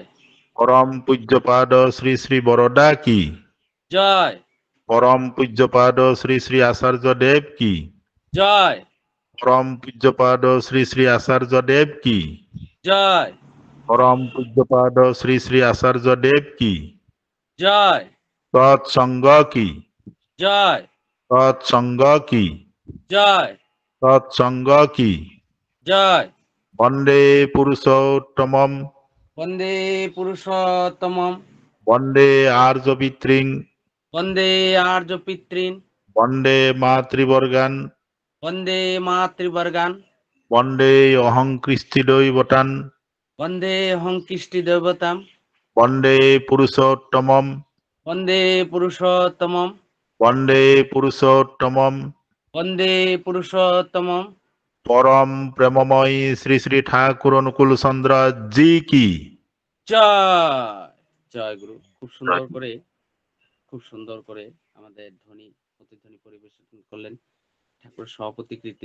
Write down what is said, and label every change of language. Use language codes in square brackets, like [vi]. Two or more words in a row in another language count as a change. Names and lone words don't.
[bn] পরম পূজ্যপাদ শ্রী শ্রী বরদা কি, জয় পরম পূজ্যপাদ শ্রী শ্রী আচার্য দেব কি, জয় পরম পূজ্যপাদ শ্রী শ্রী আচার্য দেব কি, জয় পরম পূজ্যপাদ শ্রী শ্রী আচার্য দেব কি, জয় তৎসঙ্গ কি, জয় তৎসঙ্গ কি, জয় তৎসঙ্গ কি। জয় [sa] বন্দে পুরুষোত্তমম, বন্দে পুরুষোত্তমম, বন্দে আর্যপিতৃং, বন্দে আর্য পিতৃন, বন্দে মাতৃবর্গান, বন্দে মাতৃবর্গান, বন্দে অহং কৃষ্টি দৈবতান, বন্দে হংকৃষ্টি দেবতাম, বন্দে পুরুষোত্তমম, বন্দে পুরুষোত্তমম, বন্দে পুরুষোত্তমম। বন্দে পুরুষোত্তমম। [bn] পরম প্রেমময় শ্রী শ্রী ঠাকুর অনুকূল চন্দ্র জি কি। জয় জয় গুরু। খুব সুন্দর করে আমাদের ধ্বনি প্রতিধ্বনি পরিবেশন করলেন ঠাকুর সভাপতি কৃতি